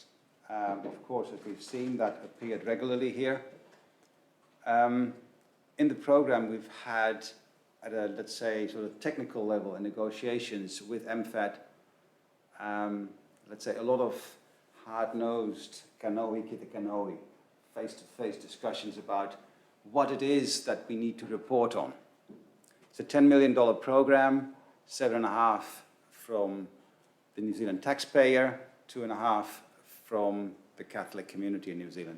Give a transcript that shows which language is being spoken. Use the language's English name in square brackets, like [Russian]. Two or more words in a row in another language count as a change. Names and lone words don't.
[English] Of course, as we've seen, that appeared regularly here. In the program, we've had, at a, let's say, sort of technical level in negotiations with MFAT, let's say, a lot of hard-nosed [Māori] kanohi kita kanohi, [English] face-to-face discussions about what it is that we need to report on. It's a $10 million program, 7.5 from the New Zealand taxpayer, 2.5 from the Catholic community in New Zealand.